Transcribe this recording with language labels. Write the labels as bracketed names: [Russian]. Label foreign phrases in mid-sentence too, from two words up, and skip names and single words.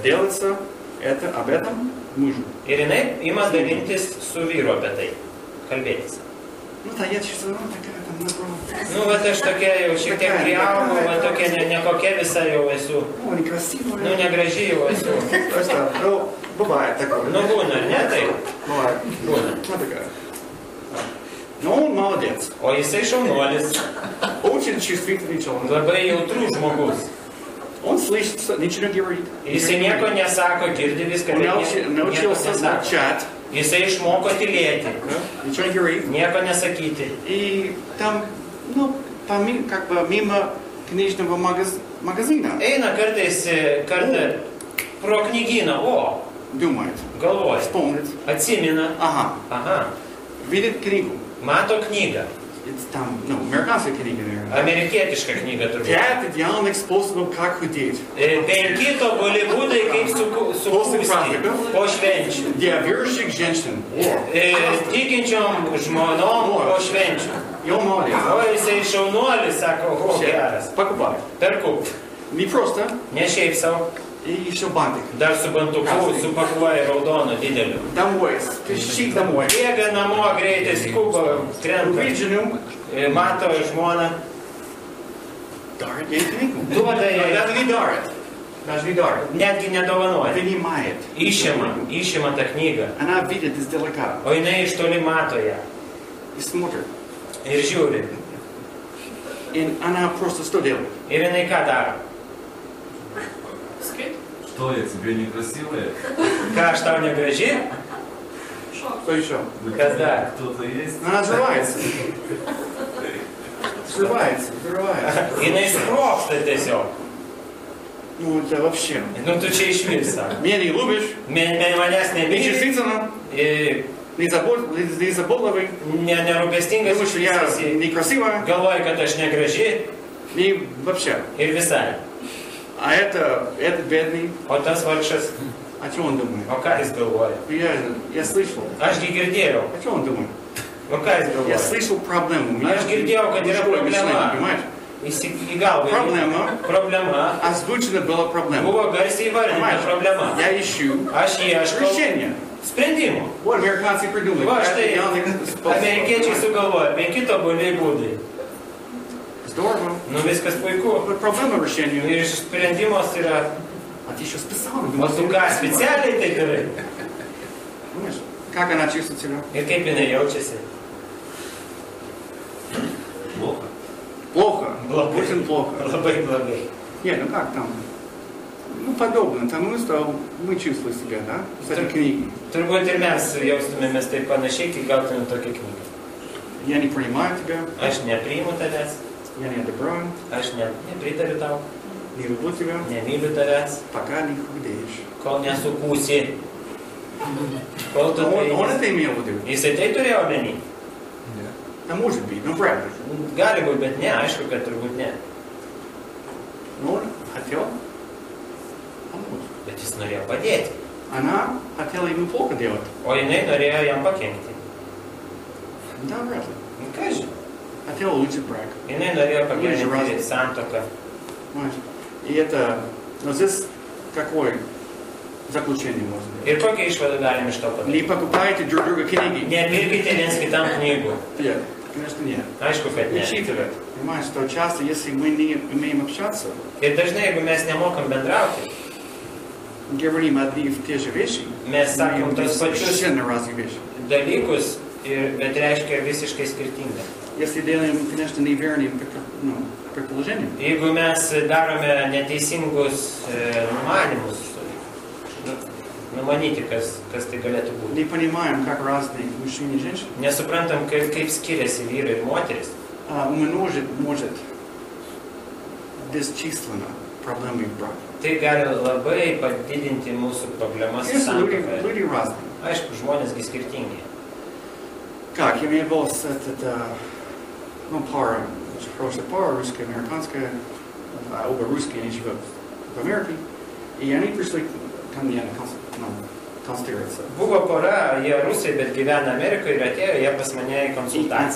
[Russian] Делается об этом мужу. [Lithuanian] Ir jinai ima dalintis su vyru apie tai. Kalbėtis. [Russian] Да я чувствую, такая там наоборот. [Lithuanian] Nu, bet aš tokia jau šiek tiek priaugau, bet tokia nekokia visa jau esu. [Russian] Некрасивая. [Lithuanian] Nu, negražiai jau esu. [Russian] Просто, бывает такое. [Lithuanian] Nu, būna, ne taip? [Russian] Бывает. [Lithuanian] Būna. [Russian] Вот такая. Но он молодец. [Lithuanian] O jisai šaunuolis. [Russian] Очень чувствительный человек. [Lithuanian] Labai jautrus žmogus. [Russian] Он слышит, ничего не говорит. [Lithuanian] Jisai nieko nesako, girdi viską. [Russian] Он научился молчать. [Lithuanian] Jisai išmoko tylėti. [Russian] Ничего не говорит. [Lithuanian] Nieko nesakyti. [Russian] И там, мимо книжного магазина. [Lithuanian] Eina kartą pro knygyną, o, [Russian] Думает. [Lithuanian] galvoja, [Russian] Вспомнит. [Lithuanian] atsimena, aha, [Russian] Видит книгу. [Lithuanian] mato knygą. [Russian] Там, американская книга, наверное. [Lithuanian] Amerikietiška knyga turbūt. [Russian] 5 идеальных способов, как худеть. [Lithuanian] 5 tobuli būdai, kaip sukūsti po švenčių. [Russian] Для верующих женщин. [Lithuanian] Tikinčiom žmonom po švenčių. [Russian] И он молодец. [Lithuanian] O jisai šaunuolis, sako, o geras. [Russian] Покупай. [Lithuanian] Perku. [Russian] Не просто. [Lithuanian] Ne šiaip savo. [Russian] И еще бантик. [Lithuanian] Dar su bantuku supakuoja raudonu dideliu. [Russian] Домой. Шик домой. [Lithuanian] Bėga namo greitai, skuba, krenta. [Russian] Увидит жену. [Lithuanian] Mato žmoną. [Russian] Дарит ей книгу. [Lithuanian] Duoda jai. [Russian] Даже не дарит. Даже не дарит. [Lithuanian] Netgi nedovanoja. [Russian] Принимает. [Lithuanian] Išima tą knygą. [Russian] Она видит издалека. [Lithuanian] O jinai iš toli mato ją. [Russian] И смотрит. [Lithuanian] Ir žiūri. [Russian] И она просто что делает? [Lithuanian] Ir jinai ką daro? [Russian] Что я тебе некрасивая? [Lithuanian] Ką aš tau negraži? [Russian] Что еще? [Lithuanian] Kas dar? [Russian] Кто-то есть? Она взрывается. Взрывается. [Lithuanian] Jinai sproksta tiesiog. [Russian] Ну, это вообще. [Lithuanian] Nu, tu čia iš viso. [Russian] Меня не любишь. [Lithuanian] Manęs nemyli. [Russian] Нечувствительно. незаботливый, [Lithuanian] nerūpestingas, [Russian] думаю, что я некрасивая, [Lithuanian] galvoja, kad aš negraži [Russian] и вообще. [Lithuanian] ir visai. [Russian] А этот бедный, [Lithuanian] O tas vargšas, [Russian] о чем он думает? [Lithuanian] o ką jis galvoja? [Russian] Я слышал. [Lithuanian] Ašgi girdėjau. [Russian] О чем он думает? [Lithuanian] O ką jis [Russian] Я [Lithuanian] galvoja? [Russian] слышал проблему. [Lithuanian] Aš girdėjau, kad yra problema. [Russian] Понимаешь? [Lithuanian] Į galvą. Problema. [Russian] Озвучена была проблема. [Lithuanian] Buvo garsiai įvardinta problema. [Russian] Я ищу [Lithuanian] Aš ieškau [Russian] решение. [Lithuanian] sprendimų. [Russian] Вот американцы придумали. [Lithuanian] Va štai, [Russian] Способ. [Lithuanian] amerikiečiai sugalvoja 5 tobuliai būdai. [Russian] Здорово. [Lithuanian] Nu viskas puiku. [Russian] Вот проблема решения. [Lithuanian] Ir sprendimas yra, [Russian] А ты еще специально. [Lithuanian] o tu ką specialiai tai darai? [Russian] Понимаешь? Как она чувствует себя? [Lithuanian] Ir kaip jinai jaučiasi? [Russian] Плохо. Плохо. [Lithuanian] Labai. [Russian] Очень плохо. [Lithuanian] Labai blogai. [Russian] Нет, ну как там? Ну, подобно тому, что мы чувствуем себя, да? С этой книги. [Lithuanian] Turbūt ir mes jaustumėmės taip panašiai, kai gautumėm tokią knygą. [Russian] Я не принимаю тебя, [Lithuanian] Aš nepriimu tavęs, [Russian] я не одобряю, [Lithuanian] aš nepritariu tau, [Russian] не люблю тебя, [Lithuanian] nemyliu tavęs, [Russian] пока не худеешь. [Lithuanian] kol nesukūsi, kol tu tai... [Russian] Он это имел в виду? [Lithuanian] Jisai tai turėjo omeny. [Russian] Да может быть, ну правда. [Lithuanian] Gali būti, bet ne, aišku, kad turbūt ne. [Russian] Но он хотел помочь. [Lithuanian] Bet jis norėjo padėti, [Russian] Она хотела ему плохо делать. [Lithuanian] o jinai norėjo jam pakenkti. [Russian] Да, вряд ли. [Lithuanian] Nu, ką žinai, [Russian] Хотела улучшить брак. [Lithuanian] jinai norėjo pagerinti santuoką. [Russian] Понимаешь? И это... Но здесь какое заключение можно быть? [Lithuanian] Ir kokią išvadą galim iš to [Russian] Не [Lithuanian] padaryti? [Russian] покупайте друг друга книги. [Lithuanian] Nepirkite viens kitam knygų. [Russian] Нет, конечно нет. [Lithuanian] Aišku, kad [Russian] Не [Lithuanian] ne. [Russian] учитывать. Понимаешь, что часто, если мы не умеем общаться, [Lithuanian] Ir dažnai, jeigu mes nemokam bendrauti, [Russian] говорим одни и те же вещи, [Lithuanian] mes sakom [Russian] мы [Lithuanian] tos pačius [Russian] совершенно разные вещи. [Lithuanian] dalykus, bet reiškia visiškai skirtinga. [Russian] Если делаем, конечно, неверные предположения, [Lithuanian] Jeigu mes darome neteisingus numanimus, numanyti, kas tai galėtų būti. [Russian] не понимаем, как разные мужчины и женщины, [Lithuanian] Nesuprantam, kaip skiriasi vyrai ir moteris. [Russian] может бесчисленно проблемы в браке. [Lithuanian] Tai gali labai padidinti mūsų problemas [Russian] Конечно, [Lithuanian] santuokoje. [Russian] люди разные. [Lithuanian] Aišku, žmonėsgi skirtingi. [Russian] Как? Я имею в виду, пара, очень хорошая пара, русская, американская, оба русские, они живут в Америке, и они пришли ко мне на консультироваться. [Lithuanian] Buvo pora, jie rusai, bet gyvena Amerikoje ir atėjo jie pas mane į konsultaciją.